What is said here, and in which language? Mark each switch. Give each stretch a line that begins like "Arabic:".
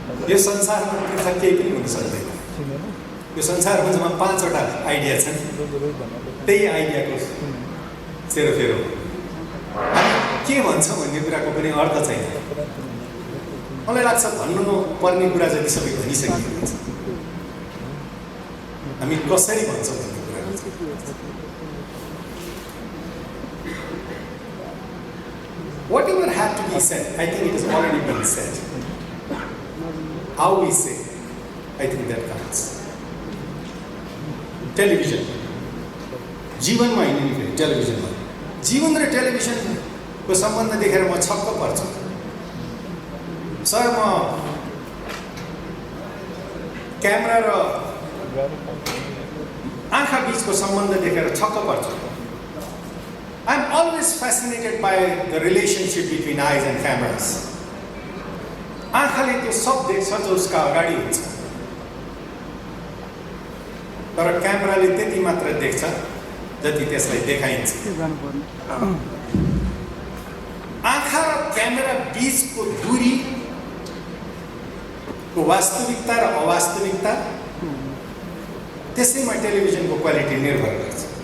Nepali: यो संसारमा पृथक केही पनि हुन सक्दैन। यो संसारमा जम्मा 5वटा आइडिया छन्, त्यही आइडियाको सेरोफेरो के भन्छौँ भन्ने कुराको पनि अर्थ छैन। मलाई लाग्छ भन्नु पर्ने कुरा जति सबै भनिसकिएको छ, हामी कसरी भन्छौँ भन्ने कुरा।
English: Whatever had to be said, I think it has already been said. How we say, I think that counts.
Nepali: Television जीवनमा होइन नि, फेरि टेलिभिजनमा जीवन र टेलिभिजनको सम्बन्ध देखेर म छक्क पर्छु। सर, म क्यामेरा र आँखा बिचको सम्बन्ध देखेर छक्क पर्छु।
English: I am always fascinated by the relationship between eyes and cameras.
Nepali: आँखाले त्यो सब देख्छ जो उसका अगाडि हुन्छ, तर क्यामेराले त्यति मात्र देख्छ जति त्यसलाई देखाइन्छ। आँखा र क्यामेरा बिचको दूरीको वास्तविकता र अवास्तविकता, त्यसैमा टेलिभिजनको क्वालिटी निर्भर गर्छ।